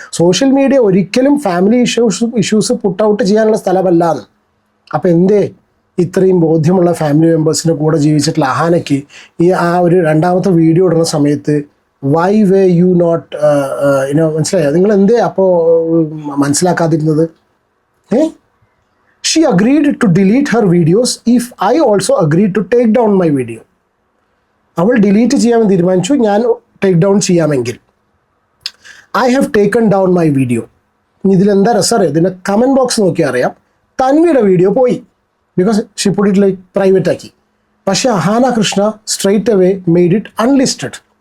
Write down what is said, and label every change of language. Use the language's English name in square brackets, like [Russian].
[Malayalam] Social media ഒരിക്കലും family issues put out ചെയ്യാനുള്ള സ്ഥലമല്ല എന്ന്. അപ്പോൾ എന്തേ ഇത്രയും ബോധ്യമുള്ള ഫാമിലി മെമ്പേഴ്സിൻ്റെ കൂടെ ജീവിച്ചിട്ടുള്ള അഹാനയ്ക്ക് ഈ ആ ഒരു രണ്ടാമത്തെ വീഡിയോ ഇടുന്ന സമയത്ത് [English] why way you not [Malayalam] മനസ്സിലായോ? നിങ്ങൾ എന്തേ അപ്പോൾ മനസ്സിലാക്കാതിരുന്നത്? [English] She agreed to delete her videos if I also agreed to take down my video. [Malayalam] അവൾ ഡിലീറ്റ് ചെയ്യാമെന്ന് തീരുമാനിച്ചു, ഞാൻ take down ചെയ്യാമെങ്കിൽ. [English] I have taken down my video. [Malayalam] ഇനി ഇതിലെന്താ രസം? ഇതിൻ്റെ കമൻറ്റ് ബോക്സ് നോക്കിയാൽ അറിയാം, തൻവിയുടെ വീഡിയോ പോയി, [English] because she put it like private [Malayalam] ആക്കി. പക്ഷേ [English] Ahana Krishna straight away made it unlisted.